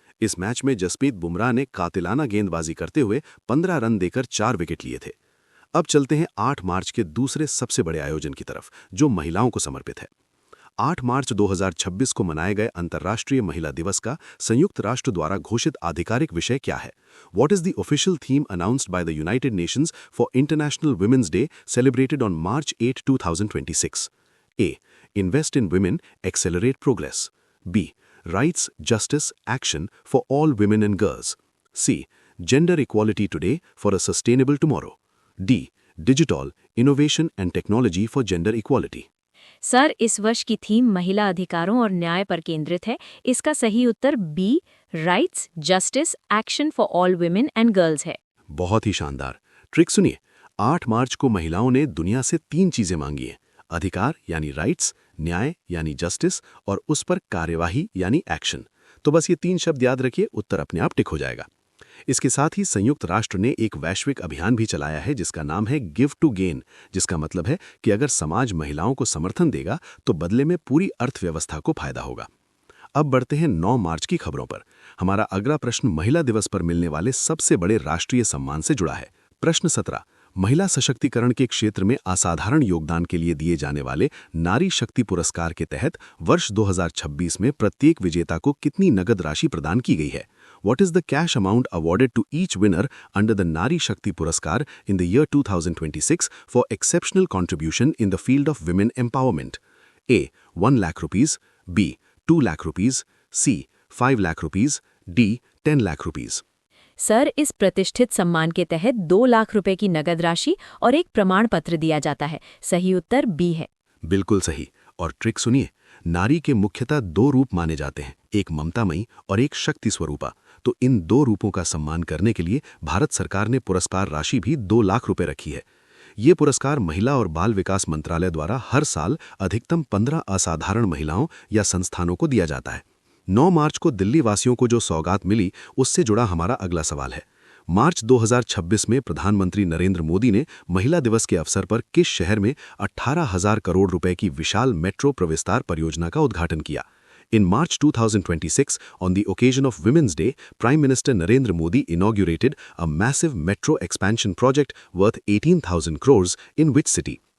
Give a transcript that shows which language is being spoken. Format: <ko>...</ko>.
<hi>इस मैच में जसप्रीत बुमराह ने कातिलाना गेंदबाजी करते हुए 15 रन देकर 4 विकेट लिए थे। अब चलते हैं 8 मार्च के दूसरे सबसे बड़े आयोजन की तरफ, जो महिलाओं को समर्पित है। 8 मार्च 2026 को मनाए गए अंतर्राष्ट्रीय महिला दिवस का संयुक्त राष्ट्र द्वारा घोषित आधिकारिक विषय क्या है?</hi> <en>What is the official theme announced by the United Nations for International Women's Day celebrated on March 8, 2026? A. Invest in women, accelerate progress. B. Rights, justice, action for all women and girls. C. Gender equality today for a sustainable tomorrow. D. Digital, innovation and technology for gender equality.</en> <hi>Sir, इस वर्ष की theme महिला अधिकारों और न्याय पर केंद्रित है। इसका सही उत्तर B</hi> <en>rights, justice, action for all women and girls</en> <hi>है। बहुत ही शानदार। ट्रिक सुनिए, 8 मार्च को महिलाओं ने दुनिया से 3 चीजें मांगी हैं: अधिकार यानी राइट्स, न्याय यानी जस्टिस और उस पर कार्यवाही यानी एक्शन। तो बस ये 3 शब्द याद रखिए, उत्तर अपने आप टिक हो जाएगा। इसके साथ ही संयुक्त राष्ट्र ने एक वैश्विक अभियान भी चलाया है जिसका नाम है गिव टू गेन, जिसका मतलब है कि अगर समाज महिलाओं को समर्थन देगा तो बदले में पूरी अर्थव्यवस्था को फायदा होगा। अब बढ़ते हैं 9 मार्च की खबरों पर। हमारा अगला प्रश्न महिला दिवस पर मिलने वाले सबसे बड़े राष्ट्रीय सम्मान से जुड़ा है। प्रश्न 17। महिला सशक्तिकरण के क्षेत्र में असाधारण योगदान के लिए दिए जाने वाले नारी शक्ति पुरस्कार के तहत वर्ष 2026 में प्रत्येक विजेता को कितनी नगद राशि प्रदान की गई है?</hi> <en>What is the cash amount awarded to each winner under the Nari Shakti Puraskar in the year 2026 for exceptional contribution in the field of women empowerment? A. 1 lakh rupees, B. 2 lakh rupees, C. 5 lakh rupees, D. 10 lakh rupees.</en> <hi>Sir, इस प्रतिष्ठित सम्मान के तहत 2 लाख रुपए की नगद राशि और एक प्रमाण पत्र दिया जाता है। सही उत्तर बी है। बिल्कुल सही। और ट्रिक सुनिए, नारी के मुख्यतः दो रूप माने जाते हैं, एक ममतामयी और एक शक्ति स्वरूपा। तो इन दो रूपों का सम्मान करने के लिए भारत सरकार ने पुरस्कार राशि भी 2 लाख रुपए रखी है। ये पुरस्कार महिला और बाल विकास मंत्रालय द्वारा हर साल अधिकतम 15 असाधारण महिलाओं या संस्थानों को दिया जाता है। 9 मार्च को दिल्ली वासियों को जो सौगात मिली, उससे जुड़ा हमारा अगला सवाल है। मार्च 2026 में प्रधानमंत्री नरेंद्र मोदी ने महिला दिवस के अवसर पर किस शहर में 18,000 करोड़ रुपए की विशाल मेट्रो प्रविस्तार परियोजना का उद्घाटन किया?</hi> <en>In March 2026, on the occasion of Women's Day, Prime Minister Narendra Modi inaugurated a massive metro expansion project worth 18,000 crores in which city?</en>